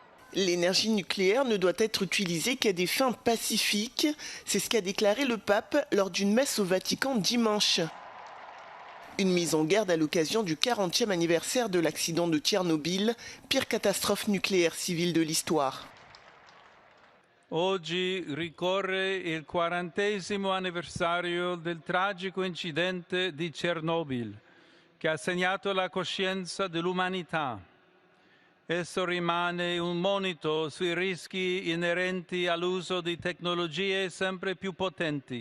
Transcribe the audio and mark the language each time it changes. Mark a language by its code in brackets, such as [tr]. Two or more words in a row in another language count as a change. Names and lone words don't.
[fr] L'énergie nucléaire ne doit être utilisée qu'à des fins pacifiques. C'est ce qu'a déclaré le pape lors d'une messe au Vatican dimanche. Une mise en garde à l'occasion du 40e anniversaire de l'accident de Tchernobyl, pire catastrophe nucléaire civile de l'histoire. [it] Oggi ricorre il 40° anniversario del tragico incidente di Chernobyl, che ha segnato la coscienza dell'umanità. Esso rimane un monito sui rischi inerenti all'uso di tecnologie sempre più potenti.